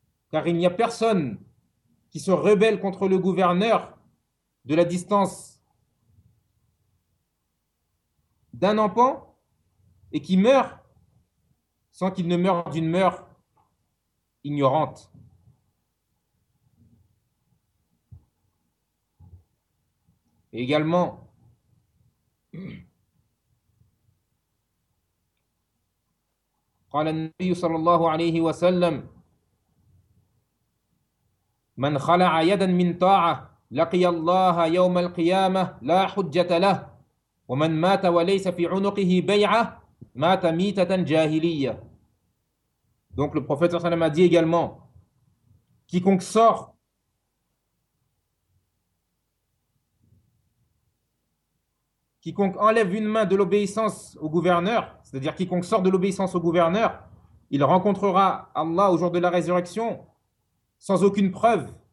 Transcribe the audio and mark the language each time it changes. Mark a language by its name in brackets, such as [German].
[French] Car il n'y a personne qui se rebelle contre le gouverneur de la distance d'un empan et qui meurt sans qu'il ne meure d'une mort ignorante. Et également, [Arabic] قال النبي صلى الله عليه وسلم من خلع يدا من طاعة لقي الله يوم القيامة لا حجة له، ومن مات وليس في عنقه بيعة مات ميتة جاهلية. [French] Donc le prophète صلى الله عليه وسلم a dit également, quiconque sort Quiconque enlève une main de l'obéissance au gouverneur, c'est-à-dire quiconque sort de l'obéissance au gouverneur, il rencontrera Allah au jour de la résurrection sans aucune preuve.